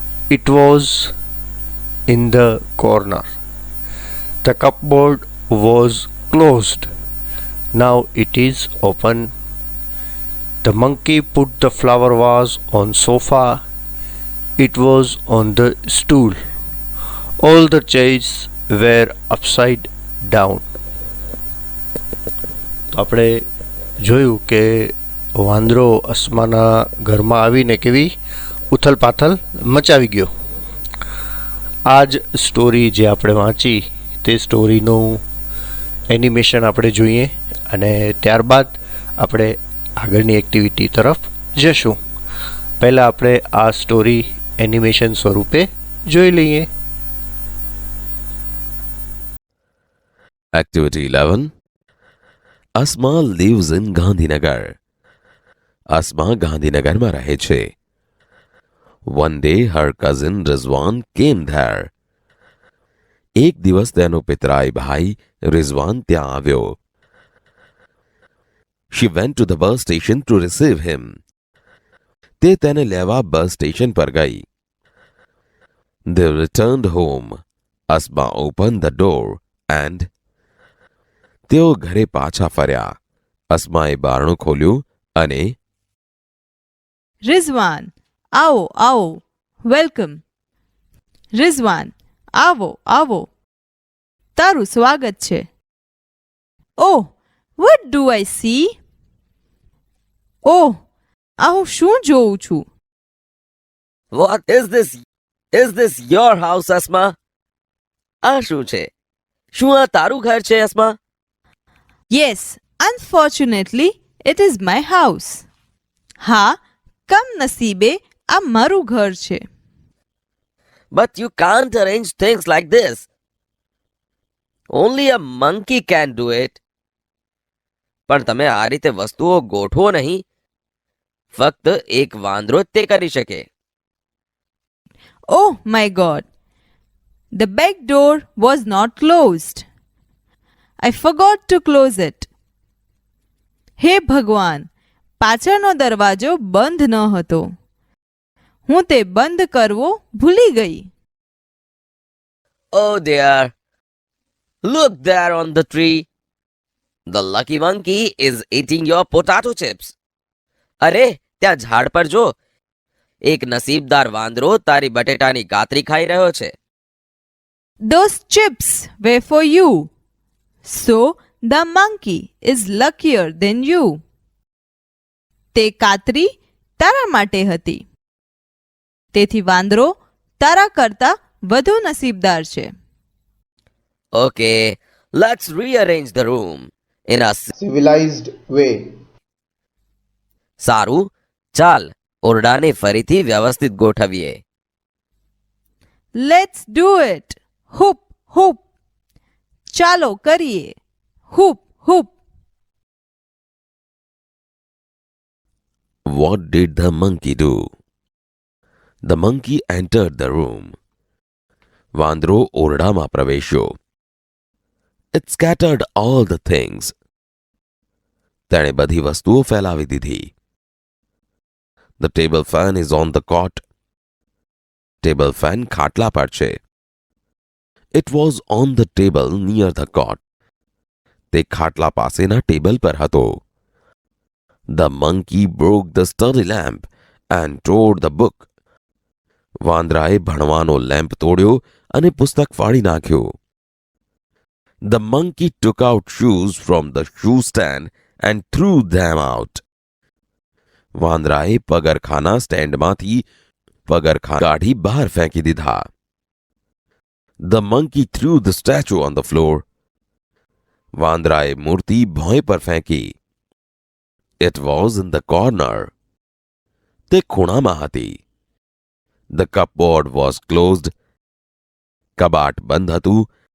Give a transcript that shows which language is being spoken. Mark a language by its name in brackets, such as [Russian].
[English] It was in the corner. The cupboard was closed. Now it is open. The monkey put the flower vase on sofa. It was on the stool. All the chairs were upside down. [Gujarati] આપણે જોયું કે વાંદરો અસ્માના ઘરમાં આવીને કેવી ઉથલ પાથલ મચાવી ગયો. આ જ સ્ટોરી જે આપણે વાંચી તે સ્ટોરીનું એનિમેશન આપણે જોઈએ અને ત્યારબાદ આપણે આગળની એક્ટિવિટી તરફ જશું. પહેલાં આપણે આ સ્ટોરી એનિમેશન સ્વરૂપે જોઈ લઈએ. [English] Activity 11. Asma lives in Gandhinagar. [Gujarati] Asma ગાંધીનગરમાં રહે છે. [English] One day her cousin Rizwan came there. [Gujarati] એક દિવસ તેનો પિતરાઈ ભાઈ રિઝવાન ત્યાં આવ્યો. [English] She went to the bus station to receive him. [Gujarati] તે તેને લેવા બસ સ્ટેશન પર ગઈ. [English] They returned home. Asma opened the door and [Gujarati] તેઓ ઘરે પાછા ફર્યા. અસ્માએ બારણું ખોલ્યું અને રિઝવાન, આવો આવો, વેલકમ. રિઝવાન, આવો આવો, તારું સ્વાગત છે. [English] Oh, what do I see? [Gujarati] ઓહ, આ હું શું જોઉં છું? [English] What is this? Is this your house, Asma? [Gujarati] આ શું છે? શું આ તારું ઘર છે, Asma? [English] Yes, unfortunately it is my house. [Gujarati] હા, કમનસીબે આ મારું ઘર છે. [English] But you can't arrange things like this. Only a monkey can do it. [Gujarati] પણ તમે આ રીતે વસ્તુઓ ગોઠવો નહીં. ફક્ત એક વાંદરો જ તે કરી શકે. [English] Oh my God! The back door was not closed. I forgot to close it. [Gujarati] હે ભગવાન, પાછળનો દરવાજો બંધ ન હતો. હું તે બંધ કરવો ભૂલી ગઈ. [English] Oh dear. Look there on the tree. The lucky monkey is eating your potato chips. [Gujarati] અરે, ત્યાં ઝાડ પર જો. એક નસીબદાર વાંદરો તારી બટેટાની ગાતરી ખાઈ રહ્યો છે. [English] Those chips were for you. So the monkey is luckier than you. [Gujarati] તે કાતરી તારા માટે હતી. તેથી વાંદરો તારા કરતા વધુ નસીબદાર છે. [English] Okay, Let's rearrange the room in a civilized way. [Gujarati] સારું, ચાલ ઓરડાને ફરીથી વ્યવસ્થિત ગોઠવીએ. [English] Let's do it. Hoop, hoop. [Gujarati] ચાલો કરીએ. [English] Hoop, hoop. What did the monkey do? The monkey entered the room. [Gujarati] વાંદરો ઓરડામાં પ્રવેશ્યો. [English] It scattered all the things. [Gujarati] તેણે બધી વસ્તુઓ ફેલાવી દીધી. [English] The table fan is on the cot. [Gujarati] Table fan ખાટલા પર છે. [English] It was on the table near the cot. [Gujarati] તે ખાટલા પાસેના ટેબલ પર હતો. [English] The monkey broke the study lamp and tore the book. [Gujarati] વાંદરાએ ભણવાનો લેમ્પ તોડ્યો અને પુસ્તક ફાડી નાખ્યો. [English] The monkey took out shoes from the shoe stand and threw them out. [Gujarati] વાંદરાએ પગરખાના સ્ટેન્ડમાંથી પગરખાં કાઢી બહાર ફેંકી દીધા. [English] The monkey threw the statue on the floor. [Gujarati] વાંદરાએ મૂર્તિ ભોંય પર ફેંકી. [English] It was in the corner. [Gujarati] તે ખૂણામાં હતી. [English] The cupboard was closed. [Gujarati] કબાટ બંધ હતું.